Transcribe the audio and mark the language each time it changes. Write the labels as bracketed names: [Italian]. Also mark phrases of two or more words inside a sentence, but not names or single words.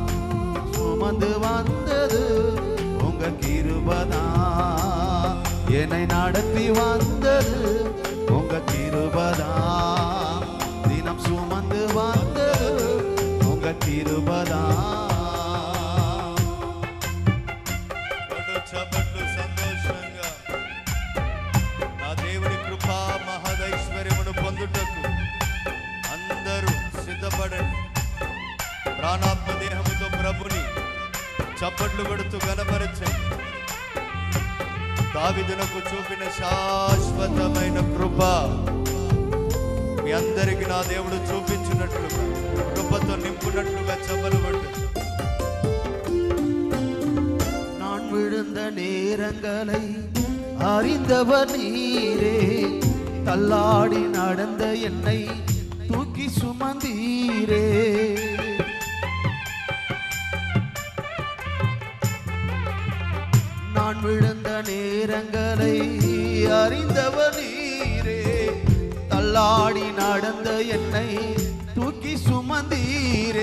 [Tamil] சுமந்து வந்தது உங்க கிருபைதான், என்னை நடத்தி வந்தது உங்க கிருபைதான். தினம் சுமந்து வந்தது உங்க கிருபைதான். [Telugu] సంతోషంగా నా దేవుని కృపా మహదైశ్వర్యమును పొందుటకు అందరూ సిద్ధపడండి. ప్రాణాత్మ దేహముతో ప్రభుని చప్పట్లు కొడుతూ గణపరచండి. దావీదునకు చూపిన శాశ్వతమైన కృప మీ అందరికి నా దేవుడు చూపించినట్లుగా, కృపతో నింపునట్లుగా చప్పలు కొట్టు. [Tamil] நான் விழுந்த நேரங்களை அறிந்தவர் நீரே, தள்ளாடி நடந்த என்னை தூக்கி சுமந்தீரே. நான் விழுந்த நேரங்களை அறிந்தவர் நீரே, தள்ளாடி நடந்த என்னை தூக்கி சுமந்தீரே.